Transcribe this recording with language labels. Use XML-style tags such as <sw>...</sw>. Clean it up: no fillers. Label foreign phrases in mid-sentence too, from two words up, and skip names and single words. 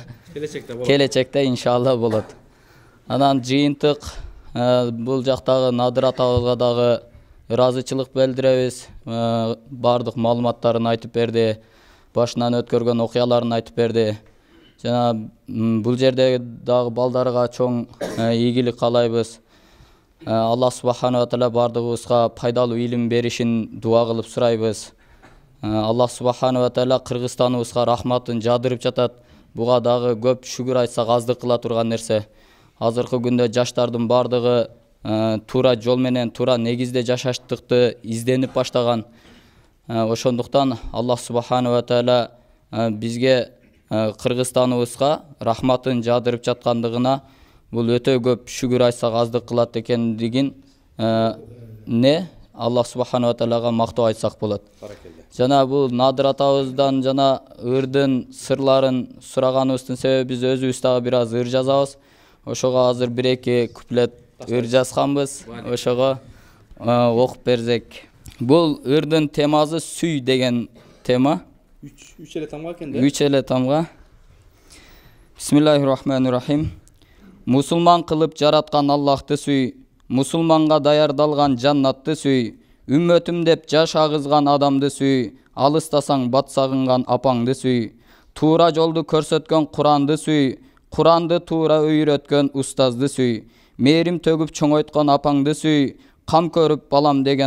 <ky>Келечекте иншалла болот. Анан жыйынтык бул жактагы Надыр атабызга дагы ыраазычылык билдиребиз. Бардык маалыматтарын айтып берди, башынан өткөргөн окуяларын айтып берди. Жана бул жерде дагы балдарга чоң ийгилик каалайбыз.</ky> <ar>الله سبحانه وتعالى</ar> <ky>бардыгыбызга пайдалуу илим беришин дуа кылып сурайбыз.</ky> <ar>الله سبحانه وتعالى</ar> <ky>Кыргызстаныбызга рахматын жадырып жатат. Буга дагы көп шүгүр айтсак аздык кыла турган нерсе. Азыркы күндө жаштардын бардыгы туура жол менен, туура негизде жашаштыкты изденип баштаган. Ошондуктан</ky> <ar>الله سبحانه وتعالى</ar> <ky>бизге Кыргызстаныбызга рахматын жадырып жаткандыгына бул өтө көп шүгүр айтсак аздык кылат экендигин</ky> <ar>الله سبحانه وتعالى</ar> <ky>мактоо айтсак болот. Жана бул Надыр атабыздан жана ырдын сырларын сураганыбыздын себеби биз өзүбүз дагы бир аз ыр жазабыз. Ошого азыр 1-2 куплет ыр жазганбыз. Ошого окуп берсек. Бул ырдын темасы сүй деген тема. 3 эле тамга экен да? 3 эле тамга.</ky> <ar>بسم الله الرحمن الرحيم.</ar> <ky>Мусулман кылып жараткан Аллахты сүй, мусулманга даярдалган жаннатты сүй, үммөтүм деп жаш агызган адамды сүй, алыстасаң бат сагынган апаңды сүй, туура жолду көрсөткөн Куранды сүй, Куранды туура үйрөткөн устазды сүй, мээрим төгүп чоңойткон апаңды сүй, кам көрүп балам деген</ky>